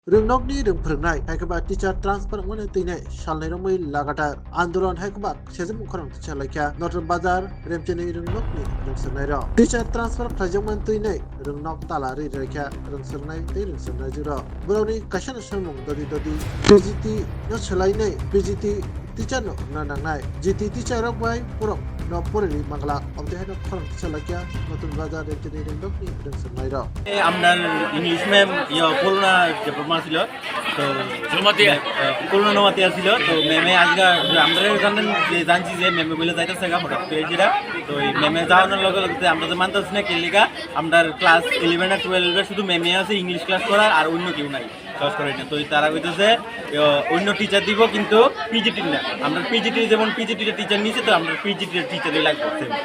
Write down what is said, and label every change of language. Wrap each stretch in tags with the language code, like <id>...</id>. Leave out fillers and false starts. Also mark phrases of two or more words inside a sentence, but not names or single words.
<trp>रोंनकनि रोंफोरोंनाय हायकबा टीचार ट्रांसफर मोने तैनाय सालनै रंमै लागातार आंदोलन हायकबा सेजम खरं चलायखा नटन बाजार रेमचेनि रोंनकनि रोंसोरनाय र टीचार ट्रांसफर खाजोंमोन तैनाय रोंनक तालारि रैखा रोंसोरनाय तै रोंसोरनाय जुर बरौनि काशन समं ददि पीजीटी न सोलायनाय पीजीटी टीचार न नांनाय जीटी टीचार रक बाय पुरक न परेनि मंगला अबदेहाय न खरं चलायखा नटन बाजार रेमचेनि रोंनकनि रोंसोरनाय र</trp> <bn>আমরার ইংলিশ ম্যাম করোনা যে প্রমাণ ছিল তো করোনা নমাতে আসছিল তো ম্যামে আজকে আমরা জানছি যে ম্যামে বলে যাইতেছে হঠাৎ করে যেটা তো এই ম্যামে যাওয়ানোর লগে লগে আমরা তো মানতেছি না কেলিকা আমরা ক্লাস 11 আর 12 শুধু ম্যামে আছে ইংলিশ ক্লাস করার আর অন্য কেউ নাই ক্লাস করে না তো তারা কইতেছে অন্য টিচার দিব কিন্তু পিজিটি না আমরা পিজিটি যেমন পিজিটির টিচার নিয়েছে তো আমরা পিজিটির টিচারই লাগবে</bn>